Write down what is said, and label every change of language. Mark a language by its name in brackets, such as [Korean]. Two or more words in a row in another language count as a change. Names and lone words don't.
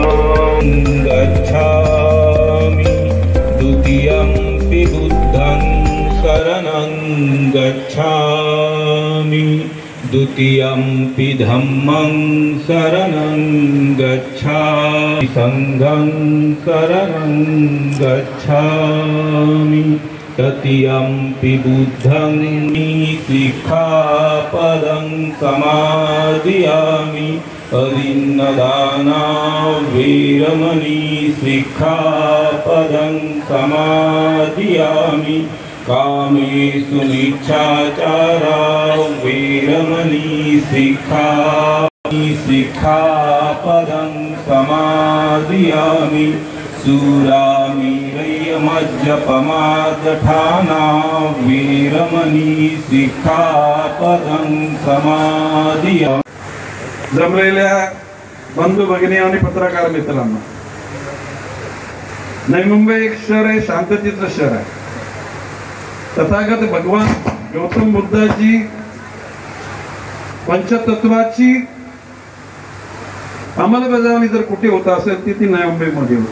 [Pali] गच्छामि द्वितीयंपि बुद्धं शरणं गच्छामि द्वितीयंपि धम्मं शरणं गच्छामि संघं शरणं गच्छामि तृतीयंपि बुद्धं सिक्खापदं समादयामि अदिन्नदाना वीरमणि सिक्खापदं समादयामि कामेषु मिच्छाचारा वीरमणि सिक्खापदं समादयामि सुरामेरयमज्जपमादठाना वीरमणि सिक्खापदं समादयामि। [Marathi] जमलेल्या बंधू भगिनी आणि पत्रकार मित्रांनो, नवी मुंबई एक शहर आहे, शांततेचं शहर आहे। तथागत भगवान गौतम बुद्धाची पंचतत्वाची अंमलबजावणी जर कुठे होत असेल ती नवी मुंबईमध्ये होती।